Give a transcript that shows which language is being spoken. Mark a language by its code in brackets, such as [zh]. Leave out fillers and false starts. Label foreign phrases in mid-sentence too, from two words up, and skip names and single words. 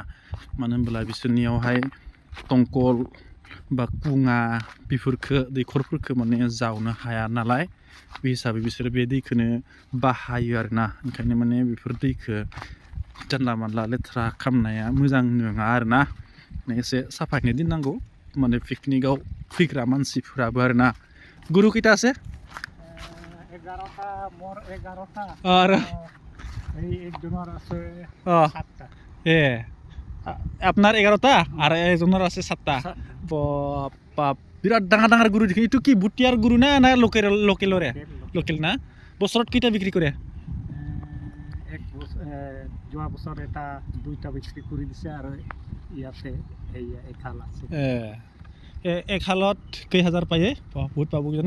[brx] मानो होनब्ला बिसोरनियावहाय दंखल बा कुङा बेफोरखौ दैखरफोरखौ माने जावनो हाया नालाय, बे हिसाबै बिसोरो बे दैखौनो बाहायो आरोना। ओंखायनो माने बेफोर दैखौ जानला मानला लेथ्रा खालामनाया मोजां नङा आरोना, एसे साफायैनो दोननांगौ। माने पिकनिकआव फैग्रा मानसिफोराबो आरोना। [as] গৰু কেইটা আছে? 11টা, मोर 11টা और [bn] এই একজনের আছে 7টা। আপনার 11টা আর একজনের আছে 7টা। [as] বাপ, বিরাট ডাঙৰ ডাঙৰ গুৰু দেখি। এইটো কি বুটিয়াৰ গুৰু না লোকেলৰে? লোকেল না। বছৰত কেইটা বিক্ৰী কৰে? যোৱা বছৰ এটা 2টা বিক্ৰী কৰি দিছে আৰু ইয়াতে এখাল আছে। এক হালত কেই হাজাৰ পায়? বহুত পাব জানে।